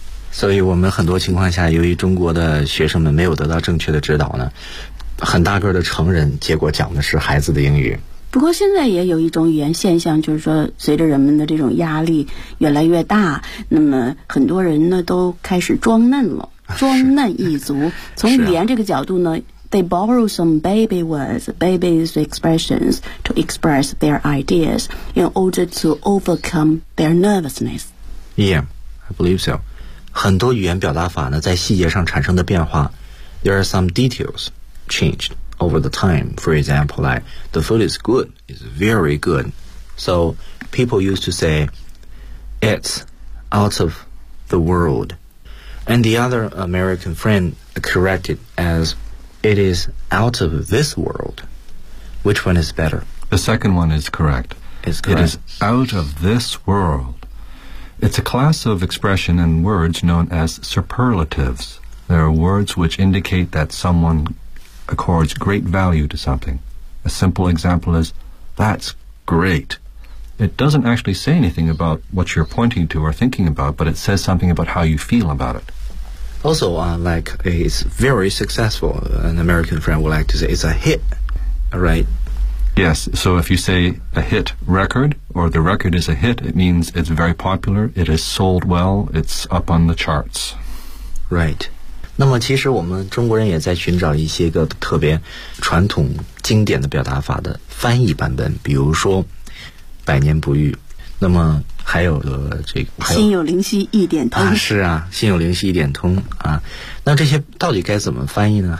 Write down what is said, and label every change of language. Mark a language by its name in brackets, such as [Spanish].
[Chinese] 所以我们很多情况下由于中国的学生们没有得到正确的指导呢，很大个的成人结果讲的是孩子的英语。不过现在也有一种语言现象，就是说随着人们的这种压力越来越大，那么很多人呢都开始装嫩了，装嫩一族。从语言这个角度呢 [English] They borrow some baby words, baby's expressions to express their ideas in order to overcome their nervousness. Yeah, I believe so. [Chinese] 很多语言表达法呢，在细节上产生的变化。 [English] There are some details changed over the time. For example, like, the food is good, it's very good. So people used to say, it's out of the world. And the other American friend corrected as,It is out of this world. Which one is better? The second one is correct. It's correct. It is out of this world. It's a class of expression and words known as superlatives. They are words which indicate that someone accords great value to something. A simple example is, that's great. It doesn't actually say anything about what you're pointing to or thinking about, but it says something about how you feel about it. Also, like, it's very successful. An American friend would like to say it's a hit, right? Yes. So if you say a hit record or the record is a hit, it means it's very popular. It has sold well. It's up on the charts. Right. [Chinese] 那么其实我们中国人也在寻找一些个特别传统经典的表达法的翻译版本，比如说百年不遇。那么还有的这个心有灵犀一点通啊，是啊，心有灵犀一点通啊。那这些到底该怎么翻译呢？